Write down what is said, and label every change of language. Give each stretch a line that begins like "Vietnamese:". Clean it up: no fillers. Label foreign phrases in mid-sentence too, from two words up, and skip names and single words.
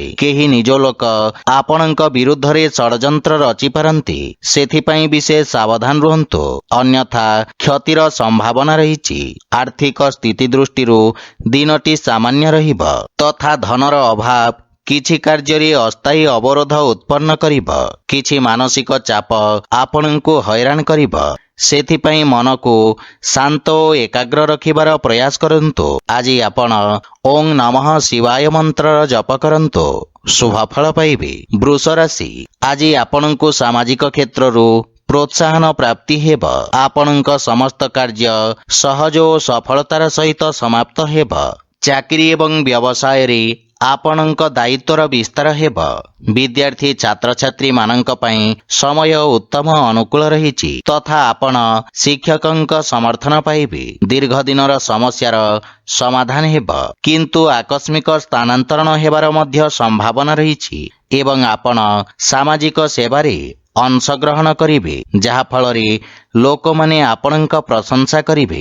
Odia: କେହି ନିଜ ଲୋକ ଆପଣଙ୍କ ବିରୁଦ୍ଧ ରେ ଷଡଯନ୍ତ୍ର ରଚି ପାରନ୍ତି। ସେଥିପାଇଁ ବିଶେଷ ସାବଧାନ ରୁହନ୍ତୁ ଅନ୍ୟଥା କ୍ଷତିର ସମ୍ଭାବନା ରହିଛି। ଆର୍ଥିକ ସ୍ଥିତି ଦୃଷ୍ଟିରୁ ଦିନଟି ସାମାନ୍ୟ ରହିବ ତଥା ଧନର ଅଭାବ କିଛି କାର୍ଯ୍ୟ ଅସ୍ଥାୟୀ ଅବରୋଧ ଉତ୍ପନ୍ନ କରିବ। କିଛି ମାନସିକ ଚାପ ଆପଣଙ୍କୁ ହଇରାଣ କରିବ। ସେଥିପାଇଁ ମନ କୁ ଶାନ୍ତ ଓ ଏକାଗ୍ର ରଖିବାର ପ୍ରୟାସ କରନ୍ତୁ। ଆଜି ଆପଣ ଓଁ ନମଃ ଶିବାୟ ମନ୍ତ୍ର ଜପ କରନ୍ତୁ ଶୁଭ ଫଳ ପାଇବେ। ବୃଷ ରାଶି ଆଜି ଆପଣଙ୍କୁ ସାମାଜିକ କ୍ଷେତ୍ରରୁ ପ୍ରୋତ୍ସାହନ ପ୍ରାପ୍ତି ହେବ। ଆପଣଙ୍କ ସମସ୍ତ କାର୍ଯ୍ୟ ସହଜ ଓ ସଫଳତାର ସହିତ ସମାପ୍ତ ହେବ। ଚାକିରି ଏବଂ ବ୍ୟବସାୟ ରେ ଆପଣଙ୍କ ଦାୟିତ୍ୱର ବିସ୍ତାର ହେବ। ବିଦ୍ୟାର୍ଥୀ ଛାତ୍ର ଛାତ୍ରୀ ମାନଙ୍କ ପାଇଁ ସମୟ ଉତ୍ତମ ଅନୁକୂଳ ରହିଛି ତଥା ଆପଣ ଶିକ୍ଷକଙ୍କ ସମର୍ଥନ ପାଇବେ। ଦୀର୍ଘ ଦିନର ସମସ୍ୟାର ସମାଧାନ ହେବ କିନ୍ତୁ ଆକସ୍ମିକ ସ୍ଥାନାନ୍ତରଣ ହେବାର ମଧ୍ୟ ସମ୍ଭାବନା ରହିଛି ଏବଂ ଆପଣ ସାମାଜିକ ସେବାରେ ଅଂଶଗ୍ରହଣ କରିବେ ଯାହା ଫଳରେ ଲୋକ ମାନେ ଆପଣଙ୍କ ପ୍ରଶଂସା କରିବେ।